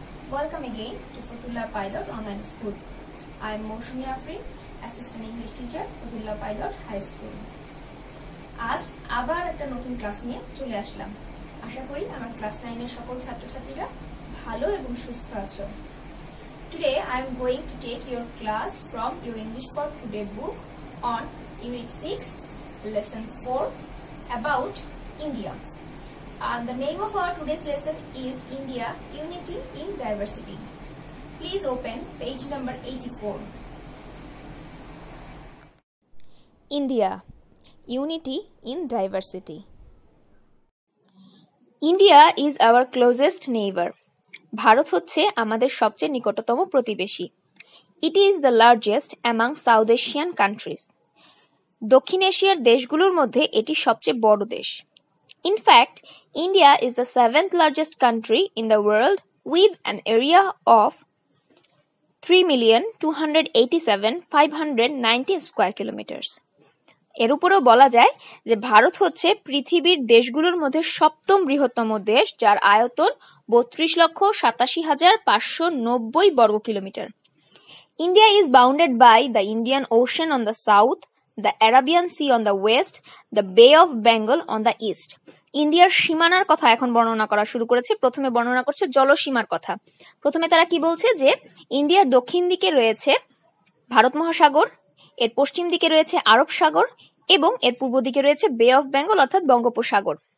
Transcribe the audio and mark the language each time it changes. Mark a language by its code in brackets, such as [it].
[en] Welcome again to Fatullah Pilot Online School. I am Moshumi Afrin, Assistant English Teacher, Fatullah Pilot High School. [bn] আজ আবার একটা নতুন class নিয়ে চলে আসলাম। আশা করি আমার ক্লাস 9 এর সকল ছাত্রছাত্রীরা ভালো এবং সুস্থ আছো। [en] Today I am going to take your class from your English for Today book on Unit 6, Lesson 4 about India. The name of our today's lesson is India, Unity in Diversity. Please open page number 84. India, Unity in Diversity. India is our closest neighbor. [bn] Bharat হচ্ছে আমাদের সবচেয়ে নিকটতম প্রতিবেশী. [en] It is the largest among South Asian countries. [bn] দক্ষিণ এশিয়ার দেশগুলোর মধ্যে এটি সবচেয়ে বড় দেশ. [en] In fact, India is the 7th largest country in the world with an area of 3,287,590 square kilometers. [bn] এর উপরেও বলা যায় যে ভারত হচ্ছে পৃথিবীর দেশগুলোর মধ্যে সপ্তম বৃহত্তম দেশ, যার আয়তন 32,87,590 বর্গ kilometre. [en] India is bounded by the Indian Ocean on the south, the Arabian Sea on the west, the Bay of Bengal on the east. [bn] ইন্ডিয়ার সীমানার কথা এখন বর্ণনা করা শুরু করেছে। প্রথমে বর্ণনা করছে জলসীমার কথা। প্রথমে তারা কি বলছে যে ইন্ডিয়ার দক্ষিণ দিকে রয়েছে ভারত মহাসাগর, এর পশ্চিম দিকে রয়েছে আরব সাগর এবং এর পূর্ব দিকে রয়েছে বে অফ বেঙ্গল অর্থাৎ বঙ্গোপসাগর।